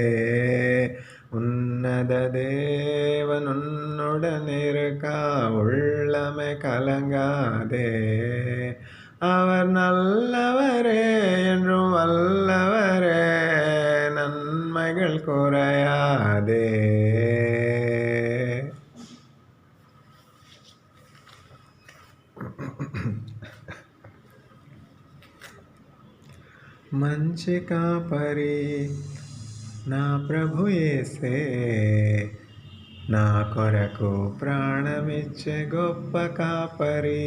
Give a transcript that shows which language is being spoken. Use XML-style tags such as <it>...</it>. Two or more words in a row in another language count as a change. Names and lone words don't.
<ta>உன்னத தேவனுன்னுடனிருக்க உள்ளமே கலங்காதே. அவர் நல்லவரே, என்றும் வல்லவரே, நன்மைகள் குறையாதே.</ta> <te>మంచి కాపరి నా ప్రభు యేసే, నా కొరకు ప్రాణమిచ్చే గొప్ప కాపరి.</te>